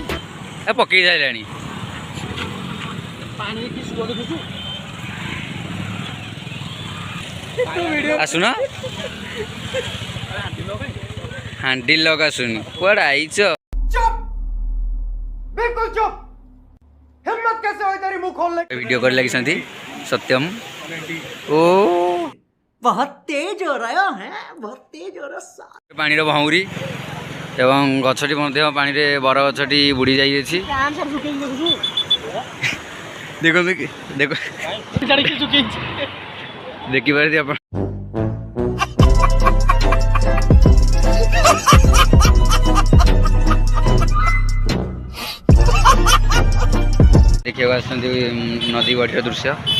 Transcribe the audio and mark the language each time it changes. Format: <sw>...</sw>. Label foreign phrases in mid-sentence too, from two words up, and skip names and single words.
<or>ଏ ପକେଇ ସାରିଲାଣି ଆସୁନ ହାଣ୍ଡିଲ ଲକ୍ ଆସୁନି। କୁଆଡ଼େ ଆଇଛ? ଭିଡ଼ିଓ କରି ଲାଗିଛନ୍ତି ସତ୍ୟମ। ଓ</or> <hi>बहुत तेज हो रहा है, बहुत तेज हो रहा है।</hi> <or>ପାଣିର ଭଉଁରୀ ଏବଂ ଗଛଟି ମଧ୍ୟ ପାଣିରେ ବର ଗଛଟି ବୁଡ଼ି ଯାଇଅଛି। ଦେଖନ୍ତୁ ଦେଖ ଦେଖିପାରୁଥିବେ ଆପଣ। ଦେଖିବାକୁ ଆସୁଛନ୍ତି ନଦୀ ବଢ଼ିର ଦୃଶ୍ୟ।</or>